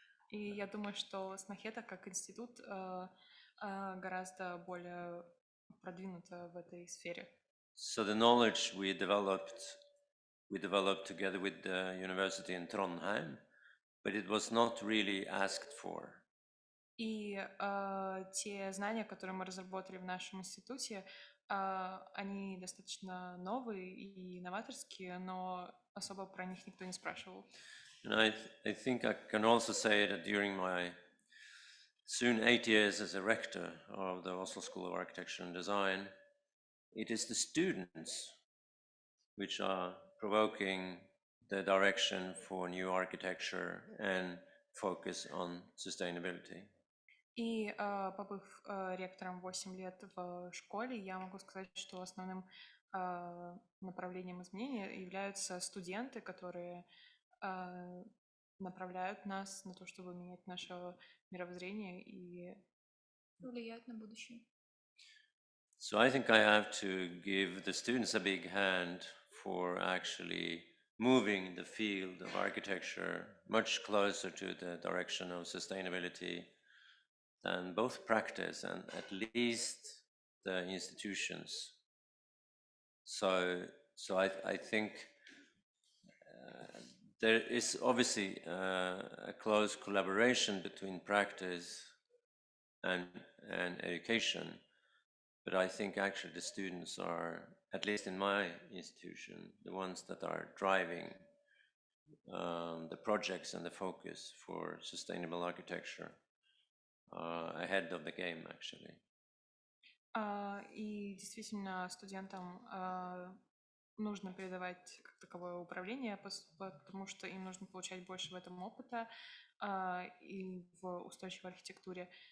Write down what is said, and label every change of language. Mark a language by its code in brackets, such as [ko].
[ru] И я думаю, что Снохета как институт гораздо более продвинута в этой сфере. [en] So the knowledge we developed together with the university in Trondheim, but it was not really asked for. [ru] И те знания, которые мы разработали в нашем институте, они достаточно новые и новаторские, но особо про них никто не спрашивал. [en] And I think I can also say that during my soon 8 years as a rector of the Oslo School of Architecture and Design, it is the students which are provoking the direction for new architecture and focus on sustainability. [ru] И побыв ректором 8 лет в школе, я могу сказать, что основным направлением изменения являются студенты, которые направляют нас на то, чтобы менять наше мировоззрение и влияют на будущее. [en] So I think I have to give the students a big hand for actually moving the field of architecture much closer to the direction of sustainability than both practice and at least the institutions. So I think there is obviously a close collaboration between practice and education, but I think actually the students are, at least in my institution, the ones that are driving the projects and the focus for sustainable architecture ahead of the game, actually. [ru] И действительно студентам нужно передавать как таковое управление, потому что им нужно получать больше в этом опыта и в устойчивой архитектуре.